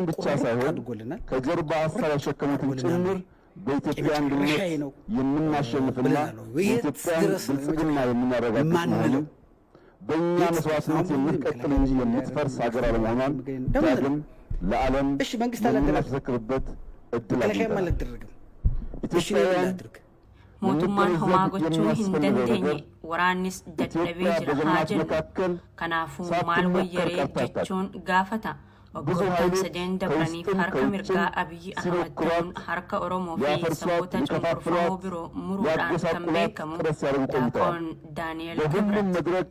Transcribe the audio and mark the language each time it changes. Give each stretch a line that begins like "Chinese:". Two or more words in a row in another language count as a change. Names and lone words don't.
Amharic: ብቻ ሳይሆን ከጀርባ ሐሳብ ያሸከሙትን ጭምር በኢትዮጵያ አንድነት የምናሸንፍና የኢትዮጵያን ብልጽግና የምናረጋግጥ ነው። በእኛ መስዋዕትነት የምትቀጥል እንጂ የምትፈርስ ሀገር አለመሆኗን ዳግም ለዓለም የምናስረክብበት እድል አግኝተናል። ኢትዮጵያውያን
Oromo: mootummaan homaa gochuu hin dandeenye waraannis dadhabee jira haa jennu. Kanaafuu maal wayyaree jechuun gaafata. Waggoottan sadeen dabraniif harka mirgaa Abiyyi Ahmad ta'uun harka Oromoo fi saboota cunqurfamoo biroo muruudhaan kan beekamu Daaqoon Daani'el Kibrat.